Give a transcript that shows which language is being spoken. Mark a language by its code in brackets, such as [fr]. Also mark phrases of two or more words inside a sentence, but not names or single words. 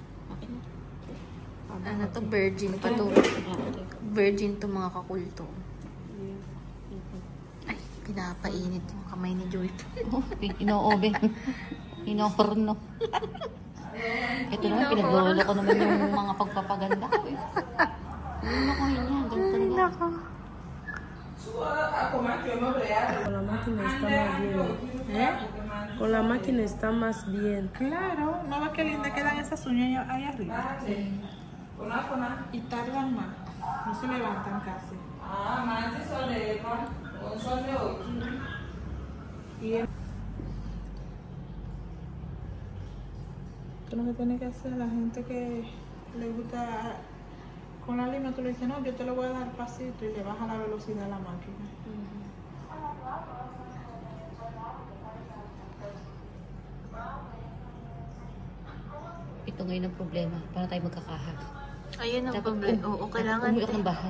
[tl] Ano to, virgin pa to. Virgin to, mga kakulto. Ay, pinapainit yung kamay ni Joyful. Ino-obe. Ino-horno. Ito naman, pinaglolo ko naman yung mga pagpapaganda ko eh. Yun ako yun yan. Ganito na. Nako. [es] Con la máquina está más bien. Con la máquina está más bien. Claro, no ves qué linda quedan esas uñas ahí arriba. Y tardan más, no se levantan casi. Tú lo que tienes que hacer, la gente que le gusta con la lima, tú le dices, no, yo te lo voy a dar pasito y le baja la velocidad a la máquina. [tl] Ito ngayon ang problema. Para tayo magkakaha. Ayun ang Dapat problema. Oo, kailangan. Umuwi ng bahay.